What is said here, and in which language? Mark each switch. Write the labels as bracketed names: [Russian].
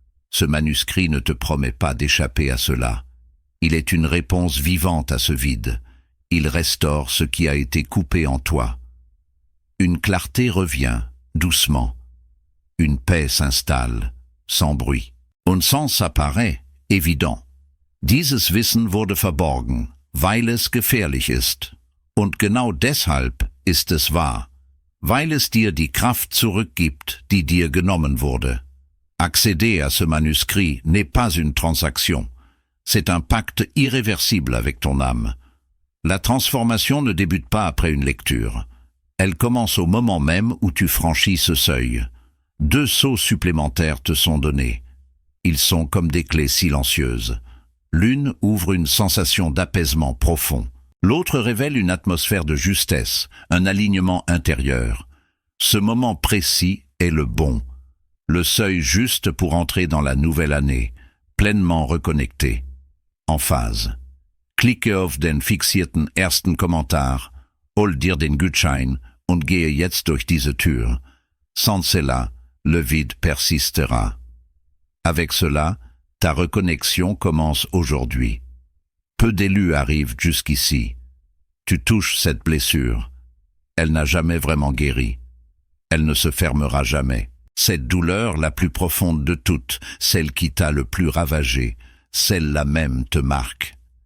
[French] Ce manuscrit ne te promet pas d'échapper à cela. Il est une réponse vivante à ce vide. Il restaure ce qui a été coupé en toi. Une clarté revient, doucement. Une paix s'installe, sans bruit. Un sens apparaît, évident. [German] Dieses Wissen wurde verborgen, weil es gefährlich ist. Und genau deshalb ist es wahr, weil es dir die Kraft zurückgibt, die dir genommen wurde. [French] Accéder à ce manuscrit n'est pas une transaction. C'est un pacte irréversible avec ton âme. La transformation ne débute pas après une lecture. Elle commence au moment même où tu franchis ce seuil. 2 sauts supplémentaires te sont donnés. Ils sont comme des clés silencieuses. L'une ouvre une sensation d'apaisement profond. L'autre révèle une atmosphère de justesse, un alignement intérieur. Ce moment précis est le bon. Le seuil juste pour entrer dans la nouvelle année, pleinement reconnecté. En phase. [German] Klicke auf den fixierten ersten Kommentar, hol dir den Gutschein und gehe jetzt durch diese Tür. [French] Sans cela, le vide persistera. Avec cela, ta reconnexion commence aujourd'hui. Peu d'élus arrivent jusqu'ici. Tu touches cette blessure. Elle n'a jamais vraiment guéri. Elle ne se fermera jamais. Cette douleur la plus profonde de toutes, celle qui t'a le plus ravagé, celle-là même te marque.